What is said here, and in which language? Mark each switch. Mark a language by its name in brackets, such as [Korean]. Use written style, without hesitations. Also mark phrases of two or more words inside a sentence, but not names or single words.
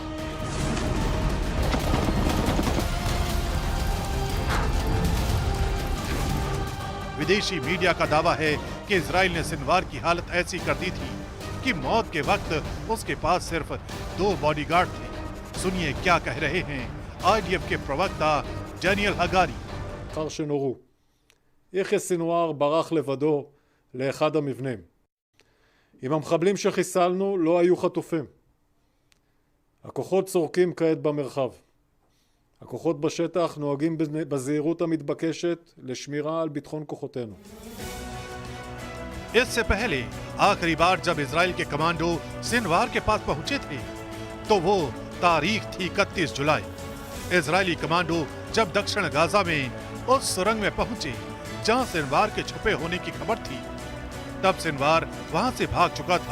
[Hindi] विदेशी मीडिया का दावा है कि इजराइल ने सिनवार की हालत ऐसी कर दी थी कि मौत के वक्त उसके पास सिर्फ 2 बॉडीगार्ड थे। सुनिए क्या कह रहे हैं IDF के प्रवक्ता डैनियल हगारी। [Hebrew] אחר שנורו. יחיא סינואר ברח לבדו לאחד המבנים. עם המחבלים שחיסלנו לא היו חטופים. הכוחות צורקים כעת במרחב. הכוחות בשטח נוהגים בזהירות המתבקשת לשמירה על ביטחון כוחותינו. [Hindi] इससे पहले आखिरी बार जब इजराइल के कमांडो सिनवार के पास पहुंचे थे तो वो तारीख थी 31 जुलाई। इजरायली कमांडो जब दक्षिण गाजा में उस सुरंग में पहुंचे जहां सिनवार के छुपे होने की खबर थी, तब सिनवार वहां से भाग चुका था।